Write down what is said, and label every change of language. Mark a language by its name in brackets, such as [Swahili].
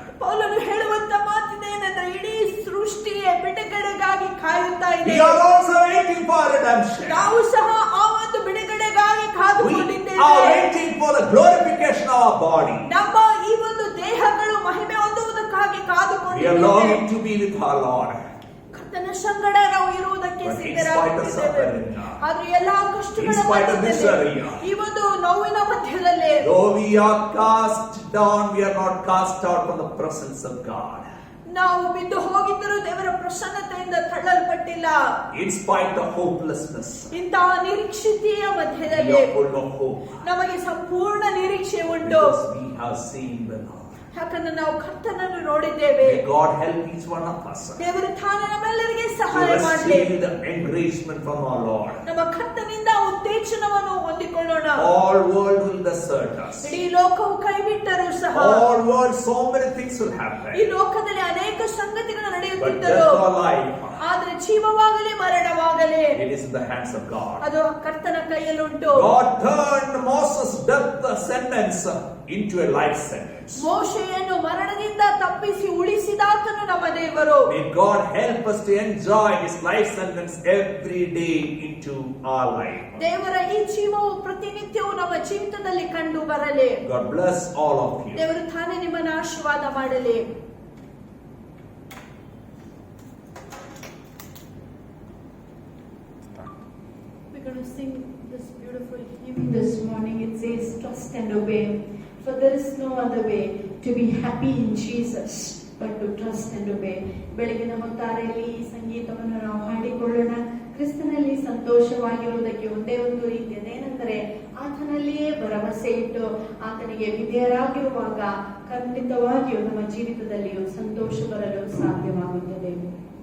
[Kannada] ಪೌಲನು ಹೇಳುವಂತ ಮಾತಿದೇನೆಂದ್ರೆ ಇಡೀ ಸೃಷ್ಟಿಯ ಬಿಡುಗಡೆಗಾಗಿ ಕಾಯುತ್ತಾ ಇದೆ. [English] We are also waiting for redemption. [Kannada] ನಾವು ಸಹ ಆ ಒಂದು ಬಿಡುಗಡೆಗಾಗಿ [English] We [Kannada] ಕಾದುಕೊಂಡಿದ್ದೇವೆ. [English] are waiting for the glorification of our body. [Kannada] ನಮ್ಮ ಈ ಒಂದು ದೇಹಗಳು ಮಹಿಮೆ ಹೊಂದುವುದಕ್ಕಾಗಿ [English] We are [Kannada] ಕಾದುಕೊಂಡಿದ್ದೇವೆ. [English] longing to be with our Lord. [Kannada] ಕರ್ತನ ಸಂಗಡ ನಾವು ಇರುವುದಕ್ಕೆ [English] But in [Kannada] ಸಿದ್ಧರಾಗಿದ್ದೇವೆ. [English] spite of suffering, [Kannada] ಆದ್ರೆ ಎಲ್ಲಾ ಕಷ್ಟಗಳ [English] in spite of [Kannada] ಮಧ್ಯದಲ್ಲಿ, [English] misery, [Kannada] ಈ ಒಂದು ನೋವಿನ ಮಧ್ಯದಲ್ಲಿ [English] though we are cast down, we are not cast out from the presence of God. [Kannada] ನಾವು ಬಿದ್ದು ಹೋಗಿದ್ದರೂ ದೇವರ ಪ್ರಸನ್ನತೆಯಿಂದ ತಳ್ಳಲ್ಪಟ್ಟಿಲ್ಲ. [English] In spite of hopelessness, [Kannada] ಇಂತಹ ನಿರೀಕ್ಷಿತೆಯ [English] we [Kannada] ಮಧ್ಯದಲ್ಲಿ [English] are full of hope [Kannada] ನಮಗೆ ಸಂಪೂರ್ಣ ನಿರೀಕ್ಷೆ ಉಂಟು. [English] because we have seen the Lord. [Kannada] ಯಾಕಂದ್ರೆ ನಾವು ಕರ್ತನನ್ನು ನೋಡಿದ್ದೇವೆ. [English] May God help each one of us [Kannada] ದೇವರು ತಾನೇ ನಮ್ಮೆಲ್ಲರಿಗೆ [English] to [Kannada] ಸಹಾಯ ಮಾಡಲಿ. [English] receive the encouragement from our Lord. [Kannada] ನಮ್ಮ ಕರ್ತನಿಂದ ಉತ್ತೇಜನವನ್ನು ಹೊಂದಿಕೊಳ್ಳೋಣ. [English] All world will desert us. [Kannada] ಇಡೀ ಲೋಕವು ಕೈ ಬಿಟ್ಟರೂ ಸಹ [English] All world, so many things will [Kannada] ಈ [English] happen. [Kannada] ಲೋಕದಲ್ಲಿ ಅನೇಕ ಸಂಗತಿಗಳು [English] But [Kannada] ನಡೆಯುತ್ತಿದ್ದರು. [English] death or life, [Kannada] ಆದ್ರೆ ಜೀವವಾಗಲಿ ಮರಣವಾಗಲಿ [English] it is in the hands of God. [Kannada] ಅದು ಕರ್ತನ ಕೈಯಲ್ಲುಂಟು. [English] God turned Moses' death sentence into a life sentence. [Kannada] ಮೋಶೆಯನ್ನು ಮರಣದಿಂದ ತಪ್ಪಿಸಿ ಉಳಿಸಿದಾತನು ನಮ್ಮ ದೇವರು. [English] May God help us to enjoy His life sentence every day into our life. [Kannada] ದೇವರ ಈ ಜೀವವು ಪ್ರತಿನಿತ್ಯವೂ ನಮ್ಮ ಜೀವಿತದಲ್ಲಿ ಕಂಡು ಬರಲಿ. [English] God bless all of you. [Kannada] ದೇವರು ತಾನೇ ನಿಮ್ಮನ್ನು ಆಶೀರ್ವಾದ ಮಾಡಲಿ. [English] We're going to sing this beautiful hymn this morning. It says, "Trust and obey, for there is no other way to be happy in Jesus but to trust and obey." [Kannada] ಬೆಳಗಿನ ಹೊತ್ತಾರೆಯಲ್ಲಿ ಈ ಸಂಗೀತವನ್ನು ನಾವು ಹಾಡಿಕೊಳ್ಳೋಣ. ಕ್ರಿಸ್ತನಲ್ಲಿ ಸಂತೋಷವಾಗಿರುವುದಕ್ಕೆ ಒಂದೇ ಒಂದು ರೀತಿಯದೇನೆಂದರೆ ಆತನಲ್ಲಿಯೇ ಭರವಸೆ ಇಟ್ಟು ಆತನಿಗೆ ವಿಧೇಯರಾಗಿರುವಾಗ ಖಂಡಿತವಾಗಿಯೂ ನಮ್ಮ ಜೀವಿತದಲ್ಲಿಯೂ ಸಂತೋಷ ಬರಲು ಸಾಧ್ಯವಾಗುತ್ತದೆ.